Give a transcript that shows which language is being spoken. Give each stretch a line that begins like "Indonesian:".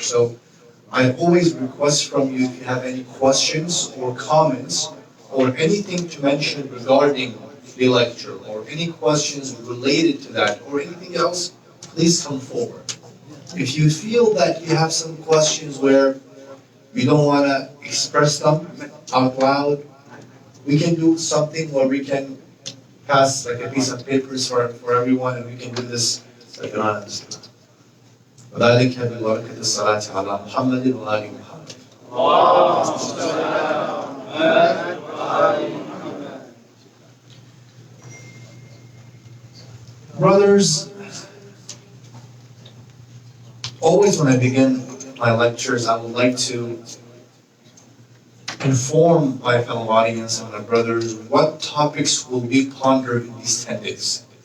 English: So I always request from you, if you have any questions or comments or anything to mention regarding the lecture or any questions related to that or anything else, please come forward. If you feel that you have some questions where you don't want to express them out loud, we can do something where we can pass like a piece of papers for everyone, and we can do this like anonymously.
Arabic: وذلك ببركة الصلاة على محمد وآل محمد. اللهم صل على محمد وآل محمد.
English: Brothers, always when I begin my lectures, I would like to inform my fellow audience and my brothers what topics will be pondered in these 10 days.